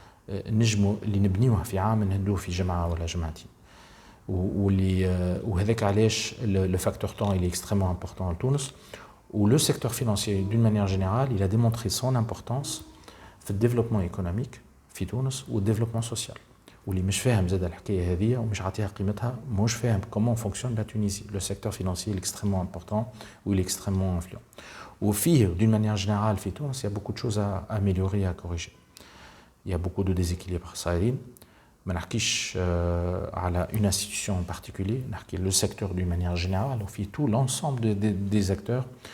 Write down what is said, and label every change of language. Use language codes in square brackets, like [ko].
[ar] نجموا اللي نبنيوه في عام نهدوه في جمعة ولا جمعتين. وهذاك علاش [fr] le facteur temps il est extrêmement important à Tunis. Où le secteur financier, d'une manière générale, il a démontré son importance [ar] في الديفلوبمون ايكونوميك في تونس والديفلوبمون سوسيال. واللي مش فاهم زاد الحكايه هذه ومش عاطيها قيمتها مش فاهم [fr] comment fonctionne la Tunisie. Le secteur financier est extrêmement important ou il est extrêmement influent. [ar] وفيه [fr] d'une manière générale [ar] في تونس [fr] il y a beaucoup de choses à améliorer, à corriger. Il y a beaucoup de déséquilibres [ar] صايرين. ما نحكيش على [fr] une institution en particulier, [ar] نحكي [fr] le secteur d'une manière générale [ar] وفي [fr] tout l'ensemble des acteurs.